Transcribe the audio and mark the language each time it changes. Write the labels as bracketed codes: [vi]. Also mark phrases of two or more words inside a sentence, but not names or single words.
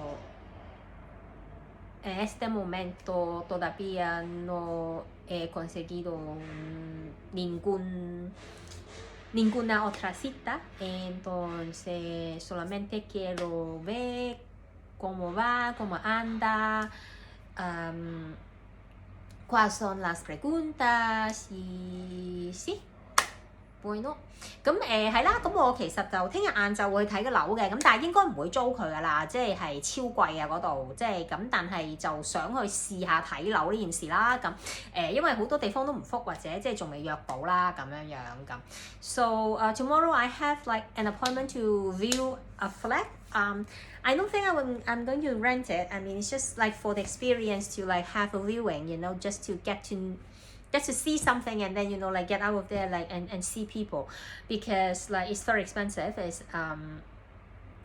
[es] en este momento todavía no he conseguido ninguna otra cita, entonces solamente quiero ver cómo va, cómo anda, cuáles son las preguntas y sí. Bueno， [yue] 咁係啦，咁我其實就聽日晏晝會去睇個樓嘅，咁但係應該唔會租佢噶啦，即係超貴啊嗰度，即係咁，但係就想去試下睇樓呢件事啦，咁因為好多地方都唔覆或者即係仲未約到啦咁樣樣咁。 [en] So tomorrow I have like an appointment to view a flat. I don't think I'm going to rent it. I mean, it's just like for the experience to like have a viewing, you know, just to see something and then, you know, like get out of there like and see people, because like it's very expensive.